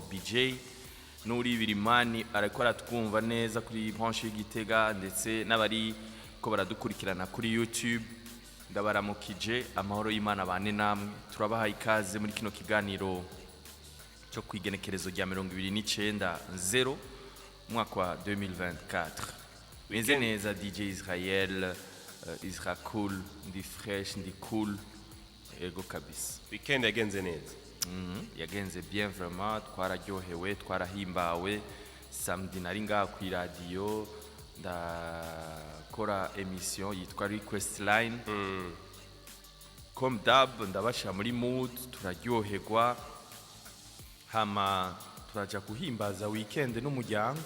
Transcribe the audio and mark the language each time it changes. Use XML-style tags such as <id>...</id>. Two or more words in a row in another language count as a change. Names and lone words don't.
<rn>BJ nuri birimani ariko aratwumva neza kuri branche y'Igitega ndetse n'abari ko baradukurikirana kuri YouTube ndabaramukije amahoro y'Imana bane namwe turabaha ikaze muri kino kiganiro cyo kwigenekerezo rya 29 mwaka wa 2024 meze neza DJ Israel Isra cool ndi fresh ndi cool ego kabisa weekend yagenze neza yagenze</rn> <fr>bien vraiment</fr> <rn>twararyohewe twarahimbawe samedi nari ngaha ku radio ndakora emission yitwa Request Line</rn> <fr>comme d'hab</fr> <rn>ndabasha muri mood turaryoherwa hama turaja kuhimbaza weekend n'umuryango</rn>